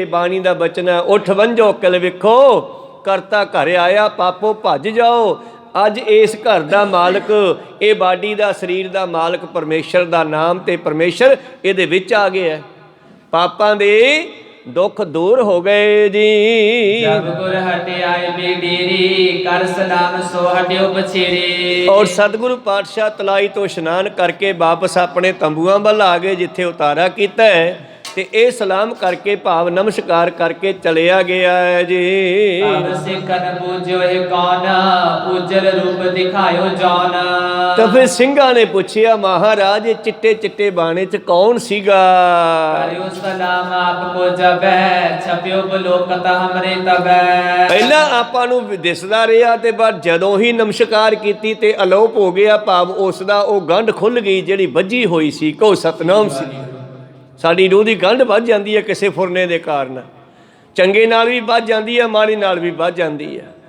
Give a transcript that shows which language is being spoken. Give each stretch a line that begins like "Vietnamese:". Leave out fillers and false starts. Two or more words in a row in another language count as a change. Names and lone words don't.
Punjabi: ਬਾਣੀ ਦਾ ਬਚਨ ਹੈ, ਉੱਠ ਵੰਝੋ ਕਿਲ ਵੇਖੋ, ਕਰਤਾ ਘਰ ਆਇਆ ਪਾਪੋ ਭੱਜ ਜਾਓ। ਅੱਜ ਇਸ ਘਰ ਦਾ ਮਾਲਕ, ਇਹ ਬਾਡੀ ਦਾ ਸਰੀਰ ਦਾ ਮਾਲਕ ਪਰਮੇਸ਼ਰ ਦਾ ਨਾਮ ਤੇ ਪਰਮੇਸ਼ਰ ਇਹਦੇ ਵਿੱਚ ਆ ਗਿਆ। ਪਾਪਾਂ ਦੇ ਦੁੱਖ ਦੂਰ ਹੋ ਗਏ ਜੀ।
Braj: जब गुर हटे आए बेडेरी कर सलाम सो हटियो बछेरे।
Punjabi: ਔਰ ਸਤਿਗੁਰੂ ਪਾਤਸ਼ਾਹ ਤਲਾਈ ਤੋਂ ਇਸ਼ਨਾਨ ਕਰਕੇ ਵਾਪਸ ਆਪਣੇ ਤੰਬੂਆਂ ਵੱਲ ਆ ਗਏ, ਜਿੱਥੇ ਉਤਾਰਾ ਕੀਤਾ ਹੈ, ਤੇ ਇਹ ਸਲਾਮ ਕਰਕੇ ਭਾਵ ਨਮਸਕਾਰ ਕਰਕੇ ਚਲਿਆ ਗਿਆ ਹੈ ਜੀ।
Braj: अब सिखन पूज्यो है कौन उज्जल रूप दिखायो जौन।
Punjabi: ਤਾਂ ਫਿਰ ਸਿੰਘਾਂ ਨੇ ਪੁੱਛਿਆ ਮਹਾਰਾਜ ਇਹ ਚਿੱਟੇ ਚਿੱਟੇ ਬਾਣੇ 'ਚ ਕੌਣ ਸੀਗਾ?
Braj: करियो सलाम आपको जब छपियो बलोकत हमरे तब।
Punjabi: ਪਹਿਲਾਂ ਆਪਾਂ ਨੂੰ ਦਿਸਦਾ ਰਿਹਾ ਤੇ ਬਾਅਦ ਜਦੋਂ ਹੀ ਨਮਸਕਾਰ ਕੀਤੀ ਤੇ ਅਲੋਪ ਹੋ ਗਿਆ, ਭਾਵ ਉਸ ਦਾ ਉਹ ਗੰਢ ਖੁੱਲ ਗਈ ਜਿਹੜੀ ਵੱਜੀ ਹੋਈ ਸੀ, ਕਹੋ ਸਤਨਾਮ ਸੀ। ਸਾਡੀ ਰੂਹ ਦੀ ਗੰਢ ਵੱਜ ਜਾਂਦੀ ਹੈ ਕਿਸੇ ਫੁਰਨੇ ਦੇ ਕਾਰਨ, ਚੰਗੇ ਨਾਲ ਵੀ ਵੱਜ ਜਾਂਦੀ ਹੈ, ਮਾੜੀ ਨਾਲ ਵੀ ਵੱਜ ਜਾਂਦੀ ਹੈ।